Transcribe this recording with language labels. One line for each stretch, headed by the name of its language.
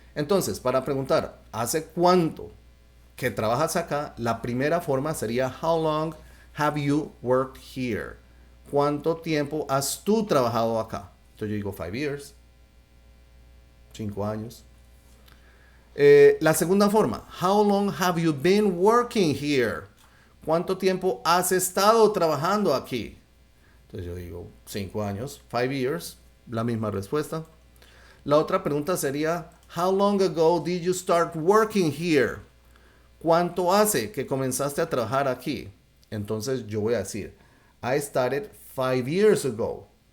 Spanish: Entonces, para preguntar, ¿hace cuánto que trabajas acá? La primera forma sería
English: how long have you worked here?
Spanish: ¿Cuánto tiempo has tú trabajado acá? Entonces yo digo 5 years, 5 años. La segunda forma,
English: how long have you been working here?
Spanish: ¿Cuánto tiempo has estado trabajando aquí? Entonces yo digo 5 años, 5 years, la misma respuesta. La otra pregunta sería,
English: how long ago did you start working here?
Spanish: ¿Cuánto hace que comenzaste a trabajar aquí? Entonces yo voy a decir,
English: I started 5 years ago.